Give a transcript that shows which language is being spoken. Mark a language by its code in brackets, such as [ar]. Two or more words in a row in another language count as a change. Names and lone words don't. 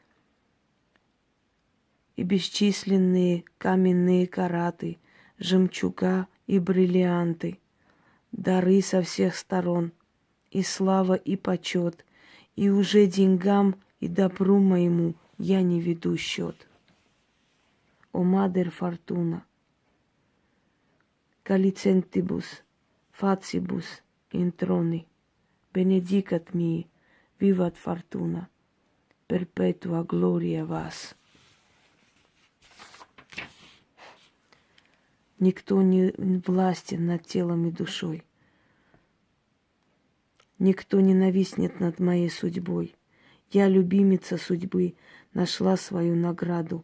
[ru] и бесчисленные каменные караты, жемчуга и бриллианты, дары со всех сторон, и слава, и почет, и уже деньгам и добру моему я не веду счет. О, Мадер Фортуна, [la] calicentibus facibus introni, benedicat mi, vivat fortuna, perpetua gloria вас. [ru] Никто не властен над телом и душой. Никто не нависнет над моей судьбой. Я, любимица судьбы, нашла свою награду.